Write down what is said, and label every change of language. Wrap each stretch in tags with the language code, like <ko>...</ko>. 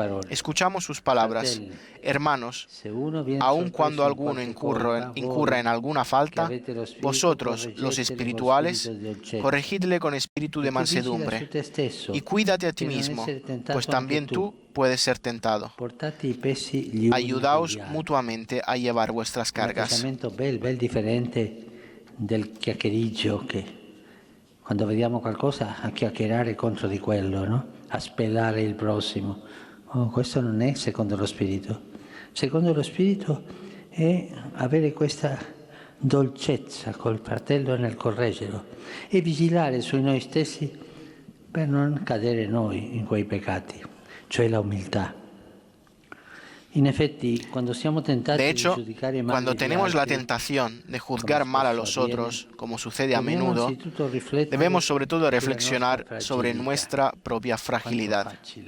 <es>Escuchamos sus palabras. Hermanos, aun cuando alguno incurra en alguna falta, vosotros, los espirituales, corregidle con espíritu de mansedumbre. Y cuídate a ti mismo, pues también tú puedes ser tentado. Ayudaos mutuamente a llevar vuestras cargas.</es> <it>Ben diferente del chiacchiericcio che quando vediamo qualcosa a chiacchierare contro di quello, no? A spellare il prossimo. Oh, questo non è secondo lo Spirito. Secondo lo Spirito è avere questa dolcezza col fratello nel correggerlo e vigilare su noi stessi per non cadere noi in quei peccati, cioè la umiltà.</it> <es>De hecho, cuando tenemos la tentación de juzgar mal a los otros, como sucede a menudo, debemos sobre todo reflexionar sobre nuestra propia fragilidad.</es>